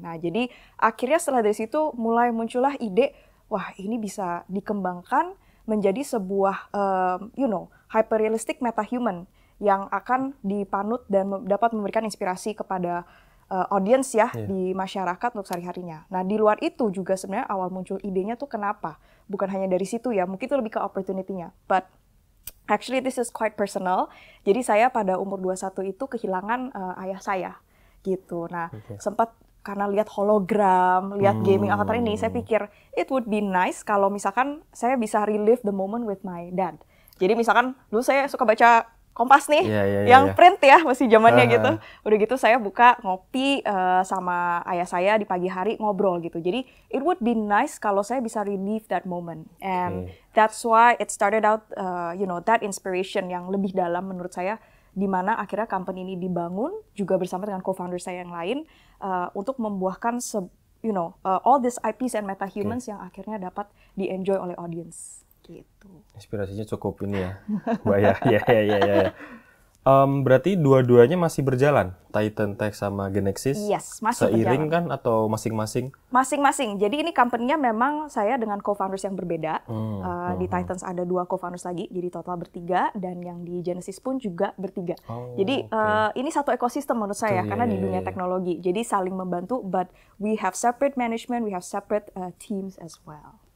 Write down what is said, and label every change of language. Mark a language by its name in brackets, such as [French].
[Indonesian] Nah, jadi akhirnya setelah dari situ mulai muncullah ide, wah ini bisa dikembangkan menjadi sebuah hyper-realistic metahuman yang akan dipanut dan dapat memberikan inspirasi kepada audience ya di masyarakat untuk sehari-harinya. Nah, di luar itu juga sebenarnya awal muncul idenya tuh kenapa? Bukan hanya dari situ ya, mungkin itu lebih ke opportunity-nya. [English] But actually this is quite personal. [Indonesian] Jadi saya pada umur 21 itu kehilangan ayah saya gitu. Nah, sempat karena lihat hologram, lihat gaming avatar ini, saya pikir [English] it would be nice [Indonesian] kalau misalkan saya bisa [English] relive the moment with my dad. [Indonesian] Jadi misalkan dulu saya suka baca Kompas nih, yang print ya, masih zamannya gitu. Udah gitu saya buka ngopi sama ayah saya di pagi hari ngobrol gitu. Jadi [English] it would be nice [Indonesian] kalau saya bisa [English] relive that moment. And that's why it started out, that inspiration [Indonesian] yang lebih dalam menurut saya, di mana akhirnya company ini dibangun juga bersama dengan co-founder saya yang lain untuk membuahkan [English] all these IPs and metahumans [Indonesian] yang akhirnya dapat di-enjoy oleh audience. Gitu. Inspirasinya cukup ini ya, Mbak ya. Ya. Berarti dua-duanya masih berjalan, Titan Tech sama Genexis? Yes, masih seiring berjalan. kan atau masing-masing? Masing-masing. Jadi ini company-nya memang saya dengan co-founders yang berbeda. Di Titans ada 2 co-founders lagi, jadi total bertiga. Dan yang di Genesis pun juga bertiga. Jadi ini satu ekosistem menurut saya, karena di dunia teknologi. Jadi saling membantu, [English] but we have separate management, we have separate teams as well.